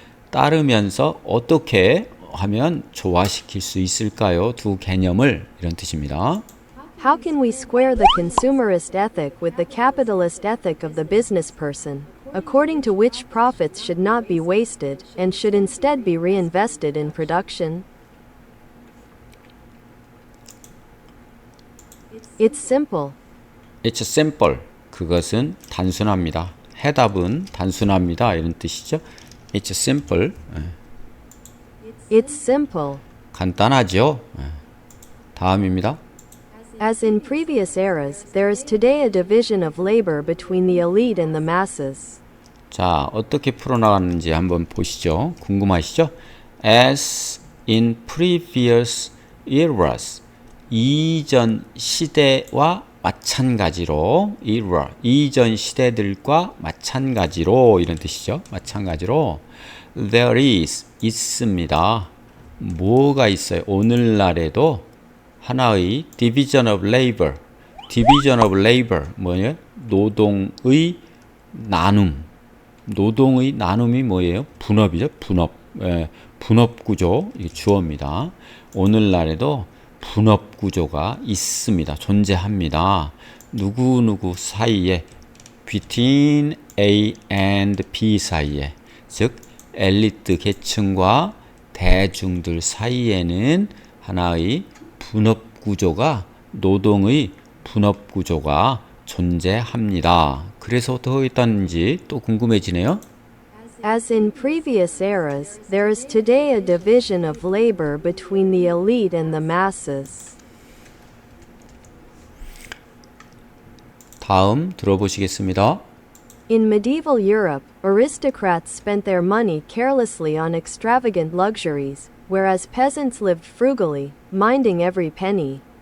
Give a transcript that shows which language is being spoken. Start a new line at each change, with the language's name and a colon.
Korean: 따르면서 어떻게 하면 조화시킬 수 있을까요? 두 개념을 이런 뜻입니다.
English: How can we square the consumerist ethic with the capitalist ethic of the business person, according to which profits should not be wasted and should instead be reinvested in production? It's simple. It's simple.
Korean: 그것은 단순합니다. 해답은 단순합니다. 이런 뜻이죠. It's simple.
English: It's simple.
Korean: 간단하죠. 다음입니다.
English: As in previous eras, there is today a division of labor between the elite and the masses.
Korean: 자, 어떻게 풀어나가는지 한번 보시죠. 궁금하시죠?
English: As in previous eras,
Korean: 이전 시대와 마찬가지로 era, 이전 시대들과 마찬가지로 이런 뜻이죠. 마찬가지로
English: there is,
Korean: 있습니다. 뭐가 있어요? 오늘날에도 하나의
English: division of labor, division of labor
Korean: 뭐예요? 노동의 나눔. 노동의 나눔이 뭐예요? 분업이죠. 분업. 분업 구조 이 주어입니다. 오늘날에도 분업 구조가 있습니다. 존재합니다. 누구누구 사이에
English: between A and B
Korean: 사이에 즉 엘리트 계층과 대중들 사이에는 하나의 분업 구조가 노동의 분업 구조가 존재합니다. 그래서 더 있다는지 또 궁금해지네요.
English: As in previous eras, there is today a division of labor between the elite and the masses.
Korean: 다음 들어보시겠습니다.
English: In medieval Europe, aristocrats spent their money carelessly on extravagant luxuries, whereas peasants lived frugally, minding every penny.